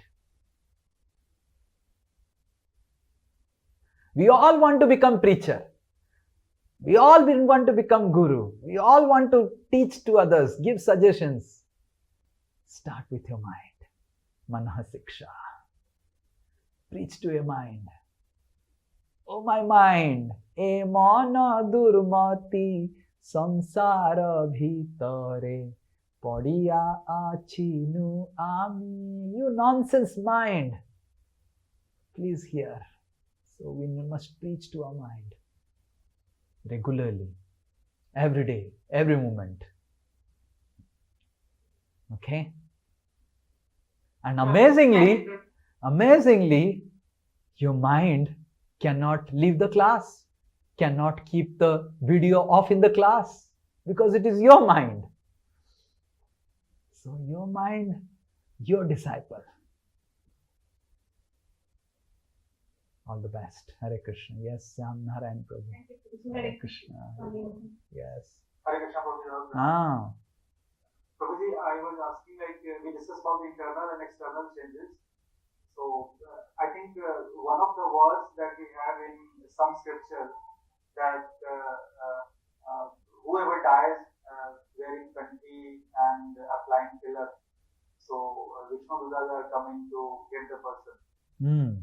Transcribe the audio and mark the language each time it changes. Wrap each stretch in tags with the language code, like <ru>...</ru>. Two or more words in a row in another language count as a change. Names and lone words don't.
<en>We all want to become preacher. We all want to become guru. We all want to teach to others, give suggestions. Start with your mind.</en> <sa>मनः शिक्षा.</sa> <en>Preach to your mind. Oh my mind,</en> <bn>এ মন দুর্মতি সংসার ভিতরে পড়িয়া আছিনু আমি.</bn> <en>You nonsense mind. Please hear. So we must preach to our mind regularly, every day, every moment. Okay? And amazingly, your mind cannot leave the class, cannot keep the video off in the class, because it is your mind. So your mind, your disciple. All the best. Hare Krishna. Yes, Sam Narayan Prabhu. Hare Krishna. Yes. Hare Krishna Prabhuji. Prabhuji, I was asking, we discussed about the internal and external changes. So, I think one of the words that we have in some scripture that whoever dies wearing kanti and applying pillar, so Vishnu Dudas are coming to get the person.</en>